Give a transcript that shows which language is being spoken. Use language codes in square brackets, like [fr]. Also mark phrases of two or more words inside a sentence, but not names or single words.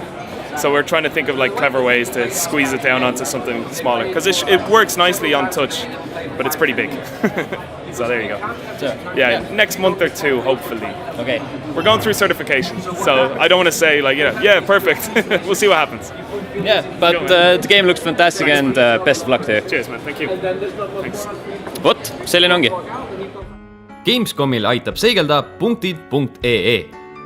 [en] So we're trying to think of like clever ways to squeeze it down onto something smaller because it works nicely on touch, but it's pretty big. So there you go. So, next month or 2, hopefully. Okay. We're going through certifications, so I don't want to say like, perfect. We'll see what happens. Yeah, but the game looks fantastic and best of luck to you. Cheers, man. Thank you. Thanks. [et] Vot, selline ongi. Gamescomil aitab seigelda punktid.ee